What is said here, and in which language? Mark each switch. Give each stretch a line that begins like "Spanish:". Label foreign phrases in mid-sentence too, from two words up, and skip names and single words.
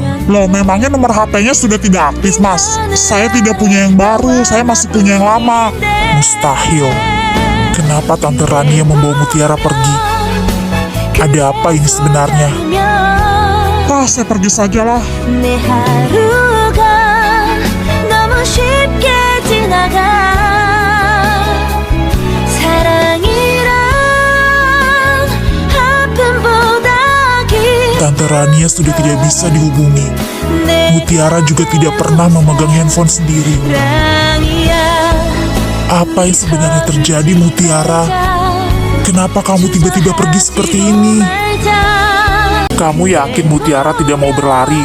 Indonesian: Loh, memangnya nomor HP-nya sudah tidak aktif, Mas? Saya tidak punya yang baru, saya masih punya yang lama. Mustahil. Kenapa Tante Rania membawa Mutiara pergi? Ada apa ini sebenarnya? Saya pergi sajalah.
Korean: 내 하루가 너무 쉽게 지나가 사랑이란 아픔보다
Indonesian: Tante Rania sudah tidak bisa dihubungi.
Korean: 내
Indonesian: Mutiara juga tidak pernah memegang handphone sendiri.
Korean: 사랑이야
Indonesian: Apa yang sebenarnya terjadi, Mutiara? Kenapa kamu tiba-tiba pergi seperti ini? Kamu yakin Mutiara tidak mau berlari?